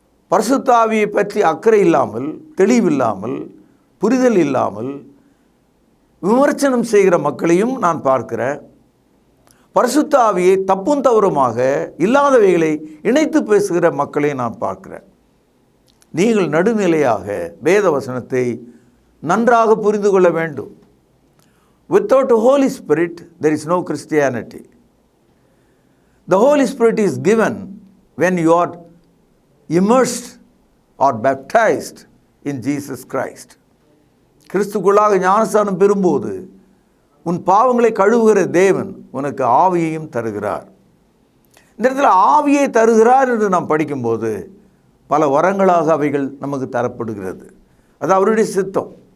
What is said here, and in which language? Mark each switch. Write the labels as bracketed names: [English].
[Tamil] பரிசுத்த ஆவியை பற்றி அக்கறை இல்லாமல், தெளிவில்லாமல், புரிதல் இல்லாமல் விமர்சனம் செய்கிற மக்களையும் நான் பார்க்கிறேன். பரிசுத்த ஆவியை தப்பும் தவறுமாக இல்லாதவைகளை இணைத்து பேசுகிற மக்களையும் நான் பார்க்கிறேன். நீங்கள் நடுநிலையாக வேத வசனத்தை நன்றாக புரிந்து கொள்ள வேண்டும். [English] Without the Holy Spirit, there is no Christianity. The Holy Spirit is given when you are immersed or baptized in Jesus Christ. [Tamil] கிறிஸ்துக்குள்ளாக ஞானஸ்தானம் பெறும்போது உன் பாவங்களை கழுவுகிற தேவன் உனக்கு ஆவியையும் தருகிறார். இந்த இடத்துல ஆவியை தருகிறார் என்று நாம் படிக்கும்போது பல வரங்களாக அவைகள் நமக்கு தரப்படுகிறது. அது அவருடைய சித்தம்.